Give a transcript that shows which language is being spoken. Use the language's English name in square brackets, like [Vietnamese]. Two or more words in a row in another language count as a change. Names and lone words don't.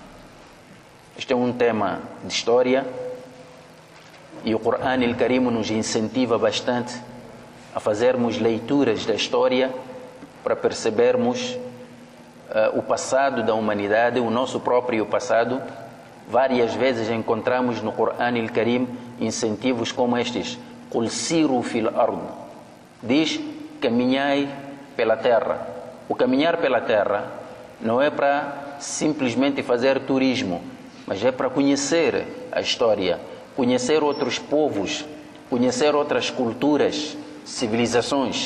[Portuguese] Este é um tema de história e o Corão Al-Karim nos incentiva bastante a fazermos leituras da história para percebermos o passado da humanidade, o nosso próprio passado. Várias vezes encontramos no Corão Al-Karim incentivos como estes: [Arabic] قل سيروا في الأرض. [Portuguese] Diz: caminhai pela terra. O caminhar pela terra não é para simplesmente fazer turismo, mas é para conhecer a história, conhecer outros povos, conhecer outras culturas, civilizações.